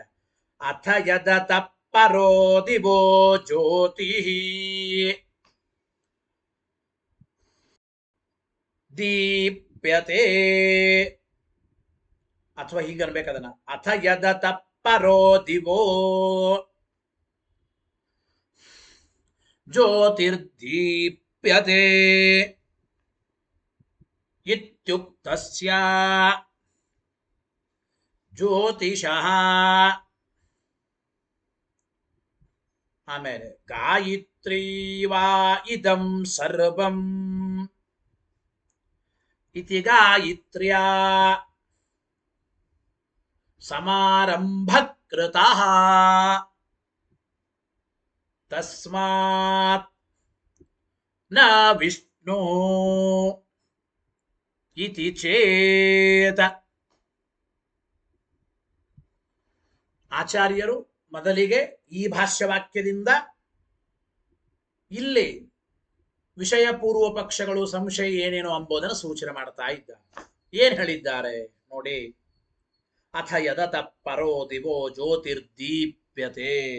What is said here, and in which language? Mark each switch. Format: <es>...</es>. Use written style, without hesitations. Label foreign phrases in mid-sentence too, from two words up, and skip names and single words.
<sa>ಅಥ ಯದತ ಪರೋ ದಿವೋ ಜ್ಯೋತಿ ದೀಪ್ಯತೆ,</sa> <kn>ಅಥವಾ ಹೀಗನ್ಬೇಕದನ್ನ,</kn> <sa>ಅಥ ಯದತ ಪರೋ ದಿವೋ ಜ್ಯೋತಿರ್ದೀಪ್ಯತೆ ಇತ್ಯುಕ್ತಸ್ಯ ಜ್ಯೋತಿಷಃ. ಆಮೇಲೆ ಗಾಯತ್ರಿ ವಾ ಇದಂ ಸರ್ವಂ ಇತಿ ಗಾಯತ್ರ್ಯಾ ಸಮಾರಂಭ ಕೃತಃ ತಸ್ಮಾತ್ ನ ವಿಷ್ಣು ಇತಿ ಚೇತ.</sa> <kn>ಆಚಾರ್ಯರು ಮೊದಲಿಗೆ ಈ ಭಾಷ್ಯವಾಕ್ಯದಿಂದ ಇಲ್ಲಿ ವಿಷಯ ಪೂರ್ವ ಪಕ್ಷಗಳು ಸಂಶಯ ಏನೇನು ಎಂಬುದನ್ನು ಸೂಚನೆ ಮಾಡ್ತಾ ಇದ್ದಾರೆ. ಏನ್ ಹೇಳಿದ್ದಾರೆ ನೋಡಿ.</kn> <sa>ಅಥ ಯದತ ಪರೋ ದಿವೋ ಜ್ಯೋತಿರ್ದೀಪ್ಯತೆ.</sa>